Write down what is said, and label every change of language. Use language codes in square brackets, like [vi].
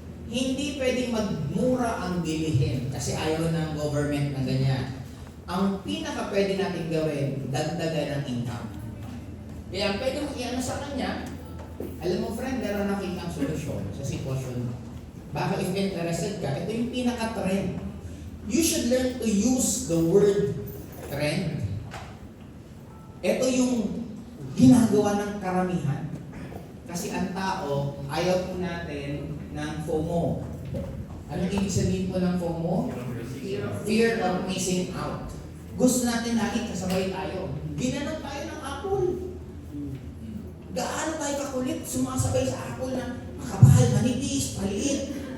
[tl] Hindi pwedeng magmura ang bilihin kasi ayaw ng government ng ganyan. Ang pinaka pwede natin gawin, dagdagan ng income. Kaya ang pwede mong iano sa kanya, alam mo friend, meron nakita ang solusyon sa sitwasyon mo. Baka [en] if interested [tl] ka, ito yung pinaka-trend. [en] You should learn to use the word trend. [tl] Ito yung ginagawa ng karamihan. Kasi ang tao, ayaw po natin ng FOMO. Anong ibig sabihin po ng FOMO? [en] Fear of missing out. [tl] Gusto natin lagi kasabay tayo. Ginanon tayo ng Apple. Gaano tayo kakulit, sumasabay sa Apple na makapahal, manipis, paliit.